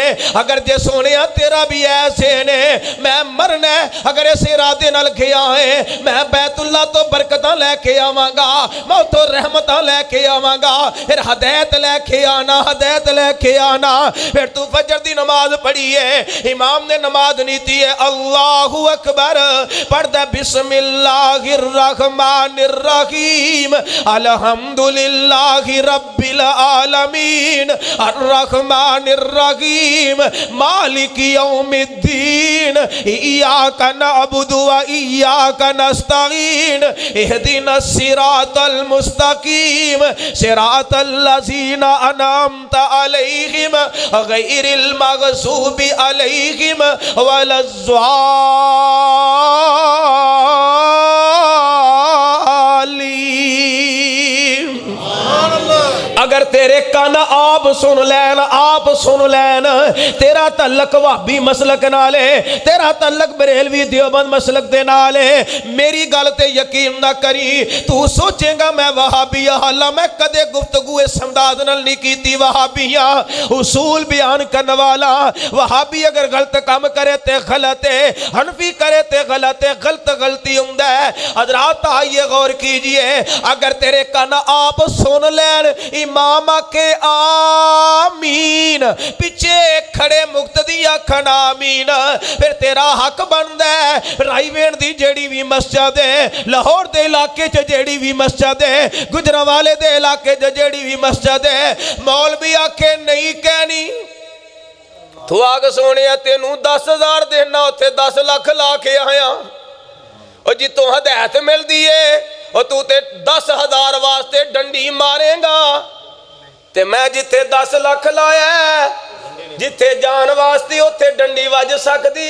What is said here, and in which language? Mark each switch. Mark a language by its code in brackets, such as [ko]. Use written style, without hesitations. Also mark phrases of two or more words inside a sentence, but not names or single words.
[pa] اگر جے سونے تیرا بھی ایسے نے، میں مرنا اگر اس ارادے نال گیا ہے، میں بیت اللہ اللہ تو برکتاں لےکے آواں گا، میں اتوں رحمتاں لےکے آواں گا، پھر ہدایت لےکے آنا، ہدایت لےکے آنا. پھر تو فجر دی نماز پڑھی ہے، امام نے نماز نیتی ہے [ar] الله أكبر, पढ़दा بسم الله الرحمن الرحيم الحمد لله رب العالمين الرحمن الرحيم مالك يوم الدين إياك نعبد وإياك نستعين اهدنا الصراط المستقيم صراط الذين أنعمت عليهم غير المغضوب عليهم ولا الضالين. [pa] اگر تیرے کن آپ سن لین، آپ سن لین، تیرا تعلق وہابی مسلک نالے، تیرا تعلق بریلوی دیوبند مسلک دے نالے، میری گل تے یقین نہ کری. تو سوچے گا میں وہابیاں، حالاں میں کدے گفتگو اس انداز نال نہیں کیتی. وہابیاں اصول بیان کرنے والا، وہابی اگر غلط کم کرے تے غلط ہے، حنفی کرے تے غلط ہے، غلط غلطی ہندا ہے. [ur] حضرات آئیے غور کیجیے, [pa] اگر تیرے کن آپ سن لین، امام کے آمین، پیچھے کھڑے مقتدی آکھن آمین، پھر تیرا حق بندا ہے. رائیونڈ دی جیڑی بھی مسجد ہے، لاہور دے علاقے چ جیڑی بھی مسجد ہے، گوجرانوالے دے علاقے چ جیڑی بھی مسجد ہے، مولوی آکھے نہیں کہنی. تو آگ سونے تینوں 10,000 دینا، اوتھے 10 لاکھ لا کے آیا، اور جتھوں ہدایت ملدی ہے اور تو تے 10,000 واسطے ڈنڈی مارے گا، تے میں جتھے 10 لاکھ لایا، جتھے جان واسطے اوتھے ڈنڈی وج سکدی.